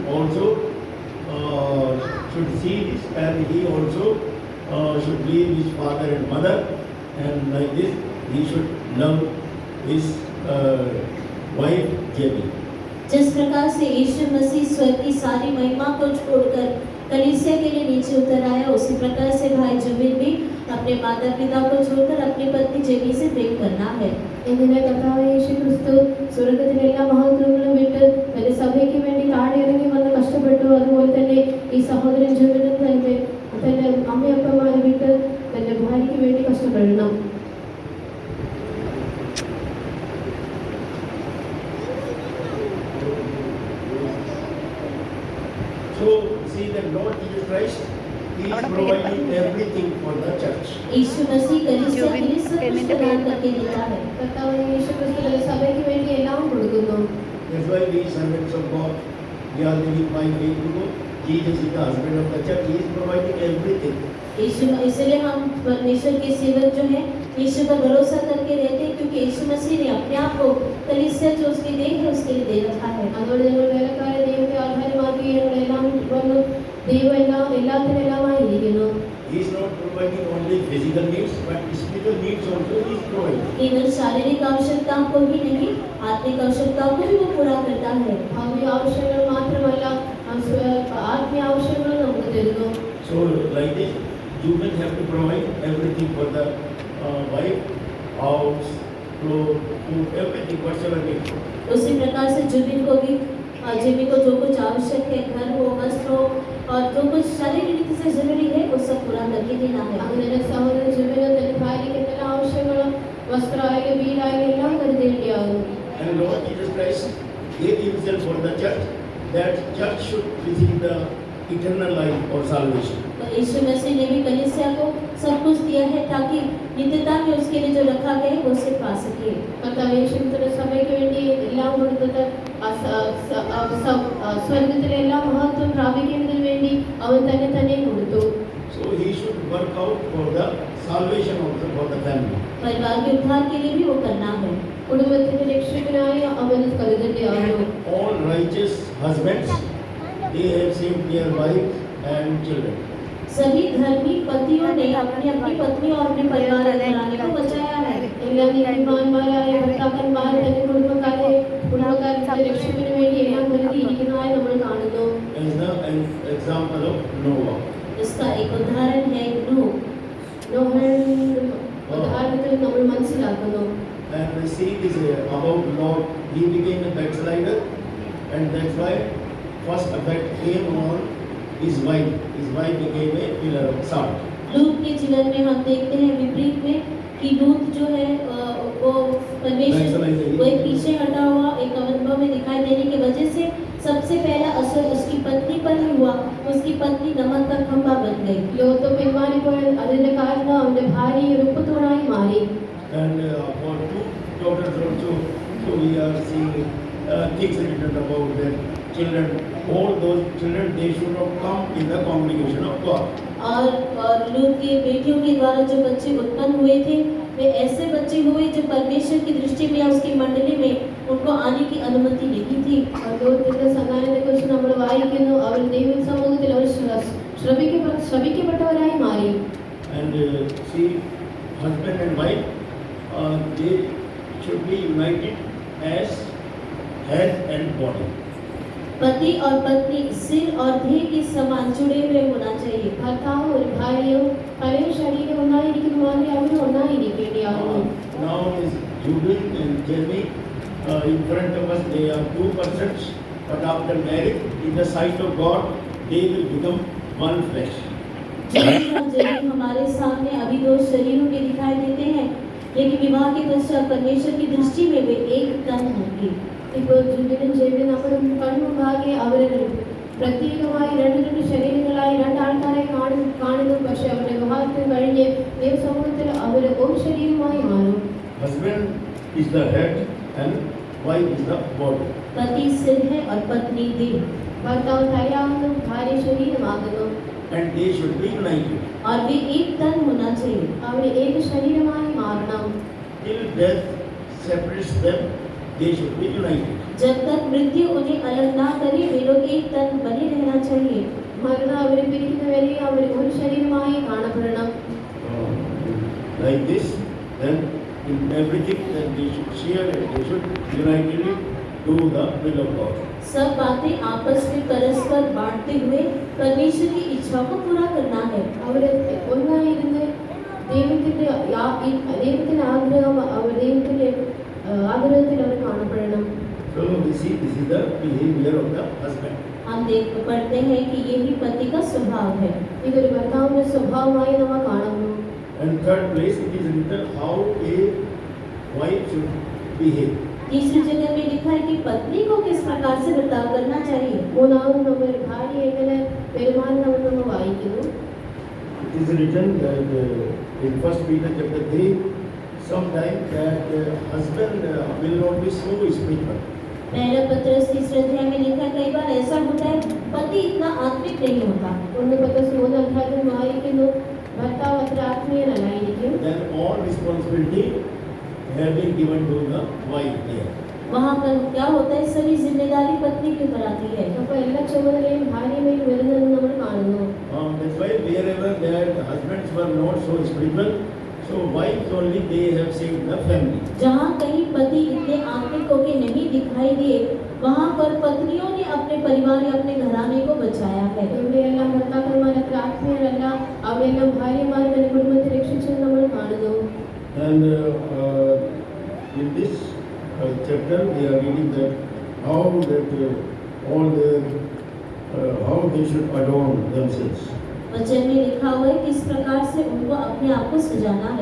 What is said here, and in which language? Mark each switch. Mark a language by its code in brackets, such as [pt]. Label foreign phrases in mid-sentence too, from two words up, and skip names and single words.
[en] also should see this, and he also should leave his father and mother, and like this he should love his wife Jenny. [hi] जिस प्रकार से यीशु मसीह स्वर्ग की सारी महिमा को छोड़कर कलीसिया के लिए नीचे उतर आया, उसी प्रकार से भाई जुबिन भी अपने माता पिता को छोड़कर अपनी पत्नी जेबी से प्रेम करना है. [ml] ഇങ്ങനെ കർത്താവായ യേശുക്രിസ്തു സ്വർഗ്ഗത്തിലെ എല്ലാ മഹത്വങ്ങളും വിട്ട് തന്റെ സഭയ്ക്ക് വേണ്ടി താഴെ ഇറങ്ങി വന്ന് കഷ്ടപ്പെട്ടു. അതുപോലെ തന്നെ ഈ സഹോദരൻ ജോബിനും തന്റെ അമ്മയപ്പന്മാരെ വിട്ട് തന്റെ ഭാര്യയ്ക്ക് വേണ്ടി കഷ്ടപ്പെടണം. [en] So see that Lord Jesus Christ, He is providing everything for the church. [hi] यीशु मसीह कलीसिया के लिए सब कुछ प्रदान करके देता है. [ml] കർത്താവായ യേശുക്രിസ്തു തന്റെ സഭയ്ക്ക് വേണ്ടി എല്ലാം കൊടുക്കുന്നു. [en] That's why we servants of God, we are living by faith to God. Jesus is the husband of the church. He is providing everything. [hi] इसलिए हम परमेश्वर के सेवक जो हैं यीशु पर भरोसा करके रहते हैं, क्योंकि यीशु मसीह ने अपने आप को कलीसिया जो उसकी देह है उसके लिए दे रखा है. [ml] അതുകൊണ്ട് ഞങ്ങൾ വേലക്കാരെ ദൈവത്തെ ആധാരമാക്കി ഞങ്ങളെല്ലാം വന്നു. ദൈവം എല്ലാത്തിനും എല്ലാമായിരിക്കുന്നു. [en] He is not providing only physical needs, but spiritual needs also He is providing. [hi] केवल शारीरिक आवश्यकताओं को ही नहीं, आत्मिक आवश्यकताओं को भी वो पूरा करता है. [ml] ഭൗതിക ആവശ്യങ്ങൾ മാത്രമല്ല ആത്മീയ ആവശ്യങ്ങളും നമുക്ക് തരുന്നു. [en] So like this, you will have to provide everything for the wife, house, clothes, food, everything, whatever needs. [hi] उसी प्रकार से जुबिन को भी जेबी को जो कुछ आवश्यक है, घर हो, वस्त्र हो और जो कुछ शारीरिक रीति से जरूरी है वो सब पूरा करके देना है. [ml] അങ്ങനെ സഹോദരൻ ജോബിന് തന്റെ ഭാര്യയ്ക്ക് എന്തെല്ലാം ആവശ്യങ്ങളും വസ്ത്രമായാലും വീടായാലും എല്ലാം കരുതേണ്ടിയാകും. [en] And Lord Jesus Christ gave Himself for the church, that church should receive the eternal life or salvation. [hi] तो यीशु मसीह ने भी कलीसिया को सब कुछ दिया है ताकि नित्यता में उसके लिए जो रखा गया है वो उसे पा सके. [ml] കർത്താവ് യേശുക്രിസ്തുവിന്റെ സഭയ്ക്ക് വേണ്ടി എല്ലാം കൊടുത്തിട്ട് സ്വർഗത്തിലെ എല്ലാ മഹത്വം പ്രാപിക്കുന്നതിന് വേണ്ടി അവൻ തന്നെ കൊടുത്തു. [en] So He should work out for the salvation also for the family. [hi] परिवार के उद्धार के लिए भी वो करना है. [ml] കുടുംബത്തിന്റെ രക്ഷകനായി അവന് കരുതേണ്ടിയാകുന്നു. [en] All righteous husbands, they have saved their wives and children. [hi] सभी धर्मी पतियों ने अपनी अपनी पत्नी और अपने परिवार घराने को बचाया है. [ml] എല്ലാ നീതിമാന്മാരായ ഭർത്താക്കന്മാർ തന്റെ കുടുംബക്കാരുടെ രക്ഷകന് വേണ്ടി എല്ലാം കരുതിയിരിക്കുന്നതായി നമ്മൾ കാണുന്നു. [en] As the example of Noah. [hi] इसका एक उदाहरण है नूह. [ml] നോഹയുടെ ഉദാഹരണത്തിൽ നമ്മൾ മനസ്സിലാക്കുന്നു. [en] And we see this about Lot. He became a backslider, and that's why first effect came on his wife. His wife became a pillar of salt. [hi] लूत के जीवन में हम देखते हैं विपरीत में कि लूत जो है वो परमेश्वर वो एक पीछे हटा हुआ एक अनुभव में दिखाई देने की वजह से सबसे पहला असर उसकी पत्नी पर ही हुआ. उसकी पत्नी नमक का खंभा बन गई. [ml] ലോകത്ത് പിന്മാറിപ്പോയ അതിന്റെ കാരണം അവന്റെ ഭാര്യ ഒരു ഉപ്പുതൂണായി മാറി. [en] And for two daughters also, so we are seeing things written about their children. All those children, they should have come in the congregation of God. [hi] और लूत की बेटियों के द्वारा जो बच्चे उत्पन्न हुए थे वे ऐसे बच्चे हुए जो परमेश्वर की दृष्टि में या उसकी मंडली में उनको आने की अनुमति नहीं थी. [ml] ലോകത്തിന്റെ സന്താനത്തെ കുറിച്ച് നമ്മൾ വായിക്കുന്നു. അവർ ദൈവ സമൂഹത്തിൽ അവർ ശ്രവിക്കപ്പെട്ടവരായി മാറി. [en] And see, husband and wife, they should be united as head and body. [hi] पति और पत्नी सिर और देह के समान जुड़े हुए होना चाहिए. [ml] ഭർത്താവും ഒരു ഭാര്യയും പഴയ ശരീരം ഒന്നായിരിക്കുന്ന മാതിരി അവരും ഒന്നായിരിക്കേണ്ടിയാകുന്നു. [en] Now is Jubin and Jeremy in front of us. They are two persons, but after marriage, in the sight of God, they will become one flesh. [hi] जब हमारे सामने अभी दो शरीरों के दिखाई देते हैं, लेकिन विवाह के पश्चात परमेश्वर की दृष्टि में वे एक तन होंगे. [ml] ഇപ്പോൾ ജുബിനും ജെബിനും നമ്മുടെ കൺമുമ്പാകെ അവർ പ്രത്യേകമായി രണ്ട് ശരീരങ്ങളായി രണ്ടാൾക്കാരായി കാണുന്നു. പക്ഷെ അവരുടെ വിവാഹത്തിന് കഴിഞ്ഞ് ദൈവസമൂഹത്തിൽ അവർ ഒരു ശരീരമായി മാറും. [en] Husband is the head and wife is the body. [hi] पति सिर है और पत्नी देह. [ml] ഭർത്താവ് തലയാകുന്നു, ഭാര്യ ശരീരമാകുന്നു. [en] And they should be united. [hi] और वे एक तन होना चाहिए. [ml] അവർ ഏക ശരീരമായി മാറണം. [en] Till death separates them, they should be united. [hi] जब तक मृत्यु उन्हें अलग ना करे वे लोग एक तन बने रहना चाहिए. [ml] മരണം അവരെ പിരിക്കുന്നവരെ അവർ ഒരു ശരീരമായി കാണപ്പെടണം. [en] Like this, then in everything that they should share and they should unitedly do the will of God. [hi] सब बातें आपस में परस्पर बांटते हुए परमेश्वर की इच्छा को पूरा करना है. [ml] അവര് ഒന്നായിരുന്ന് ദൈവത്തിന്റെ ദൈവത്തിന്റെ ആഗ്രഹം അവർ ദൈവത്തിന്റെ ആഗ്രഹത്തിൽ അവർ കാണപ്പെടണം. [en] So we see this is the behavior of the husband. [hi] हम पढ़ते हैं कि यही पति का स्वभाव है. [ml] ഇതൊരു ഭർത്താവിന്റെ സ്വഭാവമായി നമ്മൾ കാണുന്നു. [en] And third place it is written how a wife should behave. [hi] तीसरी जगह में लिखा है कि पत्नी को किस प्रकार से बर्ताव करना चाहिए. [ml] മൂന്നാമത് നമ്മൾ ഭാര്യ എങ്ങനെ പെരുമാറണമെന്ന് നമ്മൾ വായിക്കുന്നു. [en] It is written that in 1 Peter chapter 3, sometimes that husband will not be so spiritual. [hi] पहला पत्रस तीसरे अध्याय में लिखा कई बार ऐसा होता है पति इतना आत्मिक नहीं होता. [ml] ഒന്ന് പത്രസ് 3 അധ്യായത്തിൽ വായിക്കുന്നു ഭർത്താവ് അത്ര ആത്മീയനല്ലായിരിക്കും. [en] Then all responsibility have been given to the wife there. [hi] वहाँ पर क्या होता है सभी जिम्मेदारी पत्नी के ऊपर आती है. [ml] അപ്പോൾ എല്ലാ ചുമതലയും ഭാര്യമേൽ വരുന്നതെന്ന് നമ്മൾ കാണുന്നു. [en] That's why wherever their husbands were not so spiritual, so wives only they have saved the family. [hi] जहाँ कहीं पति इतने आत्मिक होके नहीं दिखाई दिए वहाँ पर पत्नियों ने अपने परिवार या अपने घराने को बचाया है. [ml] ഇവിടെയെല്ലാം ഭർത്താക്കന്മാർ അത്ര ആത്മീയരല്ല, അവരെല്ലാം ഭാര്യമാർ തന്റെ കുടുംബത്തെ രക്ഷിച്ചത് നമ്മൾ കാണുന്നു. [en] And in this chapter we are reading that how that all their how they should adorn themselves. [hi] वचन में लिखा हुआ है किस प्रकार से उनको अपने आप को सजाना है.